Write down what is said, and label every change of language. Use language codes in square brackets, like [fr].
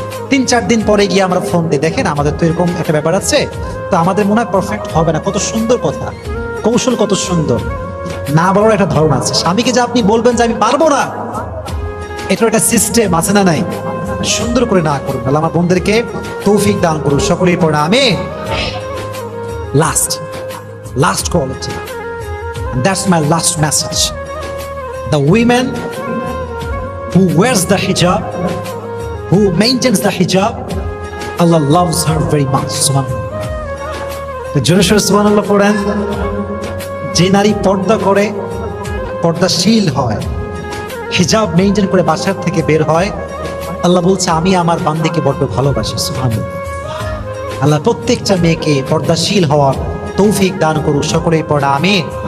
[bn] 3-4 দিন পরে গিয়ে আমরা ফোন দিই, দেখেন আমাদের তো এরকম একটা ব্যাপার আছে, তো আমাদের মনে হয় পারফেক্ট হবে না। কত সুন্দর কথা, কৌশল কত সুন্দর। না বলার একটা ধরন আছে। স্বামীকে যে আপনি বলবেন যে আমি পারবো না, এটার একটা সিস্টেম আছে না নাই? সুন্দর করে না করুন। আল্লাহ আমার বোনদেরকে তৌফিক দান করুন, সকলেই পড়ে আমিন। [en] Last quality, and that's my last message. The women who wears the hijab, who maintains the hijab, Allah loves her very much. [bn] Subhanallah. জোরে সোরে সুবহানাল্লাহ পড়েন। যে নারী পর্দা করে, পর্দাশীল হয়, হিজাব মেইনটেইন করে বাসার থেকে বের হয়, আল্লাহ বলছে আমি আমার বান্দিকে বড্ড ভালোবাসি। সুবহানাল্লাহ। আল্লাহ প্রত্যেকটা মেয়েকে পর্দাশীল হওয়ার তৌফিক দান করুক, সকলেই পড়া আমিন।